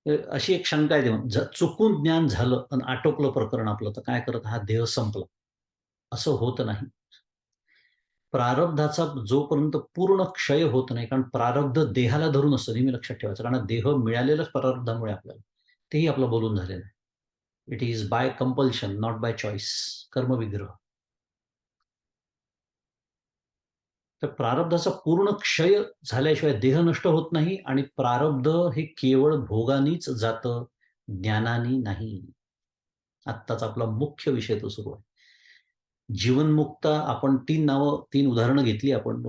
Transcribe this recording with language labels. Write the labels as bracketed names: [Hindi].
[Marathi] अशी एक शंका आहे तेव्हा. चुकून ज्ञान झालं आणि आटोपलं प्रकरण आपलं, तर काय करत हा देह संपला. असं होत नाही. प्रारब्धाचा जोपर्यंत पूर्ण क्षय होत नाही, कारण प्रारब्ध देहाला धरून असतं, नेहमी लक्षात ठेवायचं. कारण देह मिळालेलाच प्रारब्धामुळे आपल्याला. तेही आपलं बोलून झालेलं आहे. [English] It is by compulsion, not by choice. [Marathi] कर्मविग्रह. तर प्रारब्धाचा पूर्ण क्षय झाल्याशिवाय देह नष्ट होत नाही आणि प्रारब्ध हे केवळ भोगानीच जातं, ज्ञानानी नाही. आत्ताचा आपला मुख्य विषय तो सुरू आहे. जीवनमुक्त आपण 3 नावं, 3 उदाहरणं घेतली आपण.